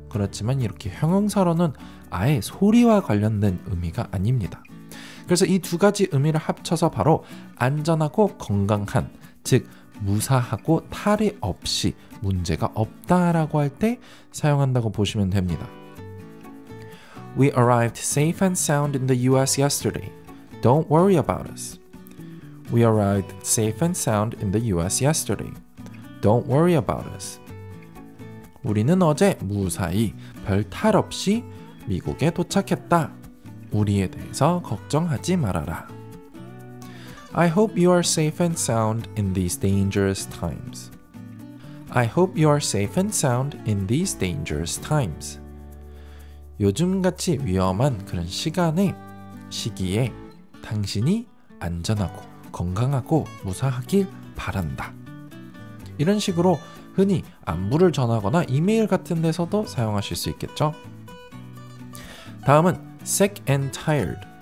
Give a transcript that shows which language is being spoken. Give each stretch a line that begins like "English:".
Korean: 그렇지만 이렇게 형용사로는 아예 소리와 관련된 의미가 아닙니다. 그래서 이 두 가지 의미를 합쳐서 바로 안전하고 건강한, 즉 무사하고 탈이 없이 문제가 없다라고 할 때 사용한다고 보시면 됩니다.
English: We arrived safe and sound in the US yesterday. Don't worry about us. We arrived safe and sound in the US yesterday. Don't worry about us.
Korean: 우리는 어제 무사히 별 탈 없이 미국에 도착했다. 우리에 대해서 걱정하지 말아라.
English: I hope you are safe and sound in these dangerous times. I hope you are safe and sound in these dangerous times.
Korean: 요즘같이 위험한 그런 시기에 당신이 안전하고 건강하고 무사하길 바란다. 이런 식으로 흔히 안부를 전하거나 이메일 같은 데서도 사용하실 수 있겠죠. 다음은
English: sick and tired.